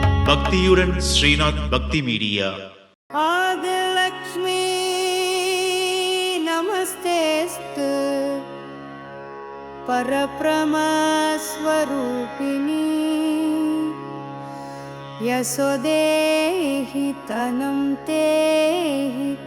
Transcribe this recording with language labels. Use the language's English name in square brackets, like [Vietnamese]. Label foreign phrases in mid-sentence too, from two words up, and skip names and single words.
[Tamil] பக்தியுடன் ஸ்ரீநாத் பக்தி மீடியா. [Sanskrit] आदिलक्ष्मी नमस्तेस्तु परब्रह्मस्वरूपिणी यशोदेहि तनं तेहि